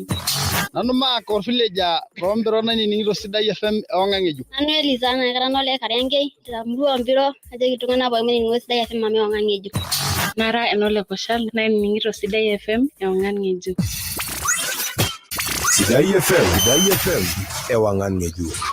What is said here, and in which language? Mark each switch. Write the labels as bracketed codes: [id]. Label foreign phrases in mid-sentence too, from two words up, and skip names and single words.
[mas] Nanu Mark [en] villager from [mas] Mpiro ningiro Sidai FM awangan ngeju. Nanu Elizana Nareno le Karianke Emurua Mpiro naje kitungana pookin ningo Sidai FM amu awangan ngeju. Nara enole koshal ningiro Sidai FM awangan ngeju. Sidai FM ewangan ngeju.